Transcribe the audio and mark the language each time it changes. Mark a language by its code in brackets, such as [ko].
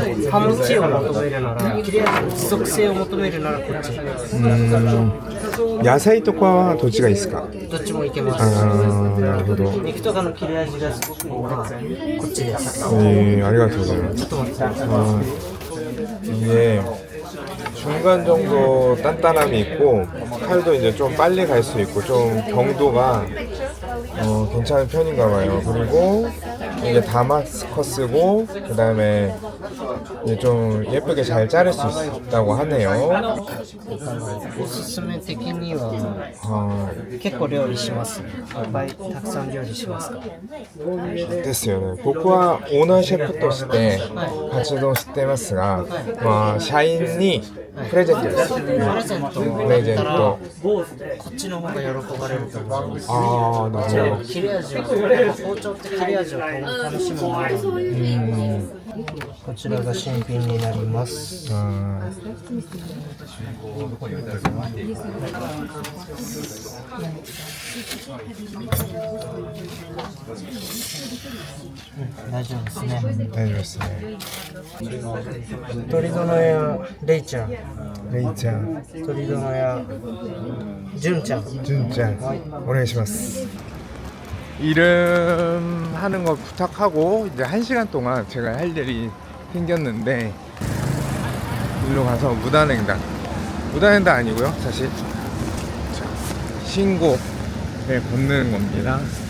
[ja] 刃持ちを求めるなら、切れ味の持続性を求めるならこっち。野菜とかはどっちがいいですか？どっちもいけます。なるほど。肉とかの切れ味がすごくいいのはこっちです。ありがとうございます。ちょっと待ってください。 [ko] 이게 중간 정도 단단함이 있고 칼도 이제 좀 빨리 갈 수 있고 좀 경도가 괜찮은 편인가 봐요. 그리고 이게 다마스커스고 그 다음에 좀 예쁘게 잘 자를 수 있다고 하네요. [ja] おすすめ的には 結構料理しますいっぱいたくさん料理しますかですよね。僕はオーナーシェフとして活動してますが、まあ、社員にプレゼントです。プレゼントプレゼント。こっちの方が喜ばれると思いますああ、なるほど。切れ味を包丁って切れ味を楽しむものなのでこちらが新品になります大丈夫ですね。大丈夫ですね。鳥殿やレイちゃん、レイちゃん、鳥殿やジュンちゃん、ジュンちゃん、お願いします。 [ko] 이름 하는 거 부탁하고 이제 1시간 동안 제가 할 일이 생겼는데 일로 가서 무단횡단 아니고요 사실 신고에 걷는 겁니다.